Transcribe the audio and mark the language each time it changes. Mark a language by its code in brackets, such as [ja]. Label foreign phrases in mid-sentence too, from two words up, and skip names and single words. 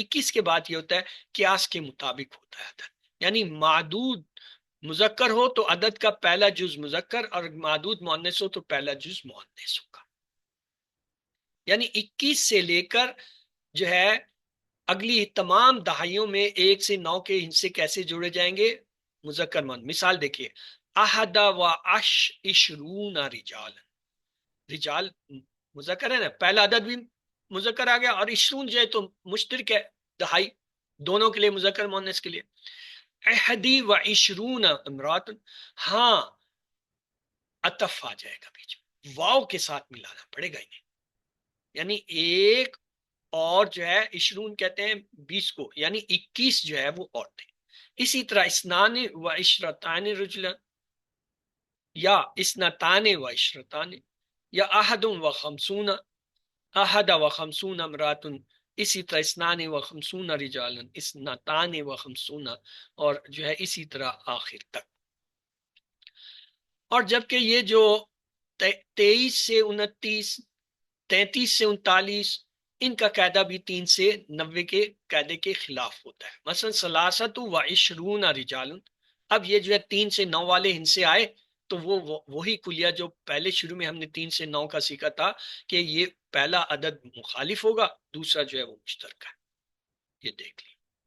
[ur] 21 کے بعد یہ ہوتا ہے قیاس کے مطابق ہوتا ہے عدد، یعنی معدود مذکر ہو تو عدد کا پہلا جز مذکر، اور معدود مؤنث ہو تو پہلا جز مؤنث ہوگا۔ یعنی 21 سے لے کر جو ہے اگلی تمام دہائیوں میں 1 سے 9 کے ہندسے کیسے جوڑے جائیں گے؟ مذکر مؤنث۔ مثال دیکھیے، [ar] احد و عشرون رجال، [ur] رجال مذکر ہے نا، پہلا عدد بھی مذکر آ گیا، اور عشرون جو ہے تو مشترک ہے، دہائی دونوں کے لیے مذکر مؤنث کے لیے۔ [ar] احدی و عشرون امرات، [ur] ہاں عطف آ جائے گا بیچ میں، واو کے ساتھ ملانا پڑے گا انہیں، یعنی ایک اور جو ہے عشرون کہتے ہیں 20 کو، یعنی 21 جو ہے وہ عورتیں۔ اسی طرح [ar] اسنان و عشرتان رجلا، یا اسنتان و عشرتان، یا احد و خمسون، احد و خمسون امراتن، اسی طرح اسنان و خمسون رجالن، اسنتان و خمسون، [ur] اور جو ہے اسی طرح آخر تک۔ اور جبکہ یہ جو 23 سے 29، 33 سے 39، ان کا قاعدہ بھی 3 سے 90 کے قاعدے کے خلاف ہوتا ہے۔ [ar] مثلا سلاست و عشرون رجال، [ur] اب یہ جو ہے 3 سے 9 والے ہندسے آئے تو وہی کلیہ جو پہلے شروع میں ہم نے 3 سے 9 کا سیکھا تھا کہ یہ پہلا عدد مخالف ہوگا، دوسرا جو ہے وہ مشترکہ ہے، یہ دیکھ لی۔